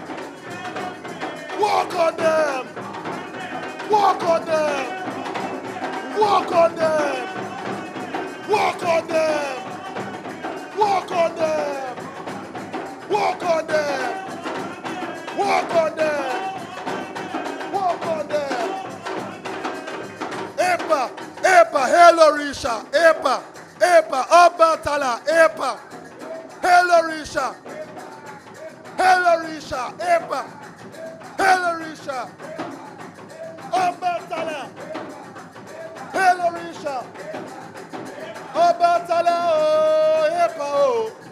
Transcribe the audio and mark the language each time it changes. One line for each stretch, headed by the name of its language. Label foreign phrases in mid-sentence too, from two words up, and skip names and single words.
English: Walk on them. Walk on them. Walk on them. Walk on them. Walk on them. Walk on them. Walk on them. Walk on them.
Yoruba: Epa, Epa, Helorisha, Epa, Epa, Obatala, Epa, Helorisha, Helorisha, Epa, Helorisha, Obatala, Helorisha, Obatala, oh, Epa, oh,